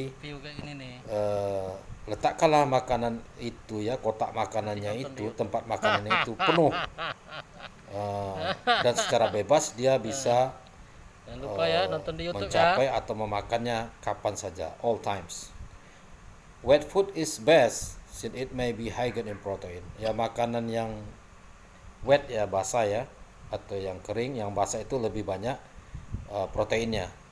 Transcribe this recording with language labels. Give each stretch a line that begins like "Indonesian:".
Indonesian: dapat view kayak gini nih. letakkanlah makanan itu ya, kotak makanannya itu, tempat makanannya itu penuh. Dan secara bebas dia bisa Jangan lupa ya nonton di YouTube mencapai ya. atau memakannya kapan saja,
English: all times. Wet food is best since it may be higher in protein.
Indonesian: Ya, makanan yang wet ya, basah ya, atau yang kering, yang basah itu lebih banyak proteinnya.